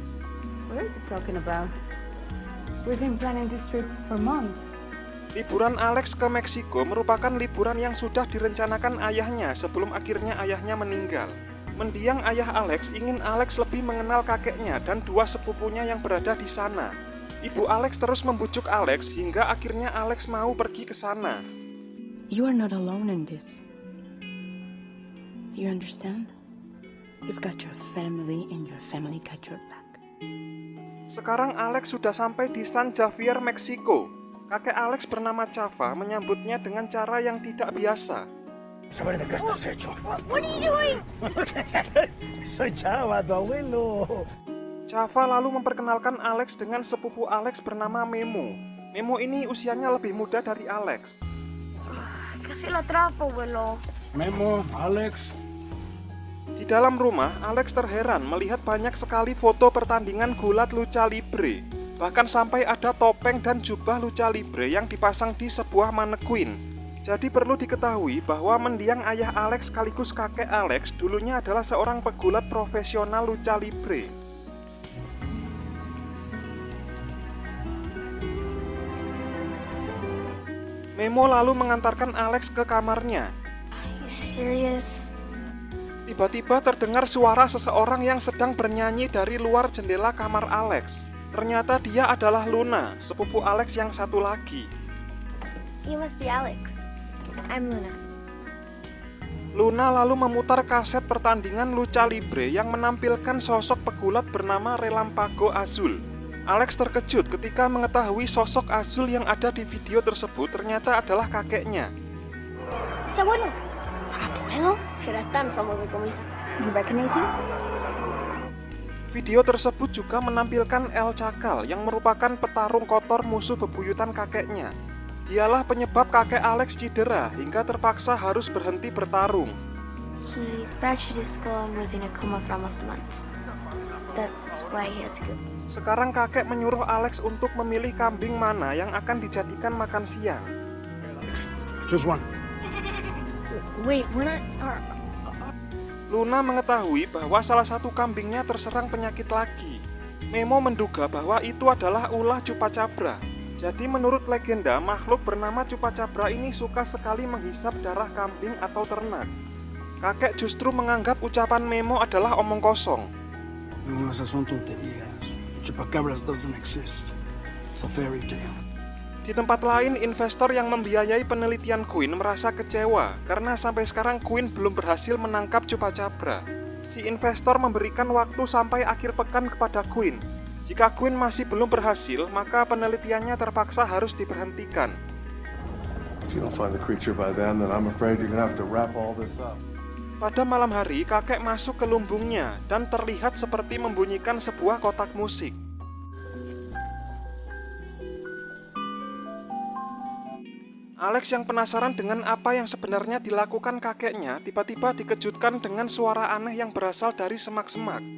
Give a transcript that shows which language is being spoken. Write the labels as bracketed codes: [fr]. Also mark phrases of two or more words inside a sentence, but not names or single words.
[id] Liburan Alex ke Meksiko merupakan liburan yang sudah direncanakan ayahnya sebelum akhirnya ayahnya meninggal. Mendiang ayah Alex ingin Alex lebih mengenal kakeknya dan dua sepupunya yang berada di sana. Ibu Alex terus membujuk Alex hingga akhirnya Alex mau pergi ke sana. [en] You are not alone in this. You understand? You've got your family and your family got your back. [id] Sekarang Alex sudah sampai di San Javier, Meksiko. Kakek Alex bernama Chava menyambutnya dengan cara yang tidak biasa. [en] What are you doing? [es] Soy Chava, tu abuelo. [id] Chava lalu memperkenalkan Alex dengan sepupu Alex bernama Memo. Memo ini usianya lebih muda dari Alex. [es] Casi la atrapo, abuelo. Memo, Alex. [id] Di dalam rumah, Alex terheran melihat banyak sekali foto pertandingan gulat [es] lucha libre. [id] Bahkan sampai ada topeng dan jubah [es] lucha libre [id] yang dipasang di sebuah manekuin. Jadi perlu diketahui bahwa mendiang ayah Alex sekaligus kakek Alex dulunya adalah seorang pegulat profesional [es] lucha libre. [id] Memo lalu mengantarkan Alex ke kamarnya. [en] Serious? [id] Tiba-tiba terdengar suara seseorang yang sedang bernyanyi dari luar jendela kamar Alex. Ternyata dia adalah Luna, sepupu Alex yang satu lagi. [en] You must be Alex. I'm Luna. [id] Luna lalu memutar kaset pertandingan [es] lucha libre [id] yang menampilkan sosok pegulat bernama Relampago Azul. Alex terkejut ketika mengetahui sosok Azul yang ada di video tersebut ternyata adalah kakeknya. [es] ¿Está bueno? Bueno, será tan famoso como hija. [en] You recognize him? [id] Video tersebut juga menampilkan El Cakal yang merupakan petarung kotor musuh bebuyutan kakeknya. Dialah penyebab kakek Alex cedera hingga terpaksa harus berhenti bertarung. [en] He fractured his skull and was in a coma for almost a month. That's why he had to go. [id] Sekarang kakek menyuruh Alex untuk memilih kambing mana yang akan dijadikan makan siang. [en] Just one. Wait, we're not... [id] Luna mengetahui bahwa salah satu kambingnya terserang penyakit lagi. Memo menduga bahwa itu adalah ulah Chupacabra. Jadi menurut legenda, makhluk bernama Chupacabra ini suka sekali menghisap darah kambing atau ternak. Kakek justru menganggap ucapan Memo adalah omong kosong. [es] Esas son tonterías. [en] Chupacabras doesn't exist. It's a fairy tale. [id] Di tempat lain, investor yang membiayai penelitian Queen merasa kecewa karena sampai sekarang Queen belum berhasil menangkap Chupacabra. Si investor memberikan waktu sampai akhir pekan kepada Queen. Jika Queen masih belum berhasil, maka penelitiannya terpaksa harus diberhentikan. [en] If you don't find the creature by then I'm afraid you're gonna have to wrap all this up. [id] Pada malam hari, kakek masuk ke lumbungnya dan terlihat seperti membunyikan sebuah kotak musik. Alex yang penasaran dengan apa yang sebenarnya dilakukan kakeknya tiba-tiba dikejutkan dengan suara aneh yang berasal dari semak-semak.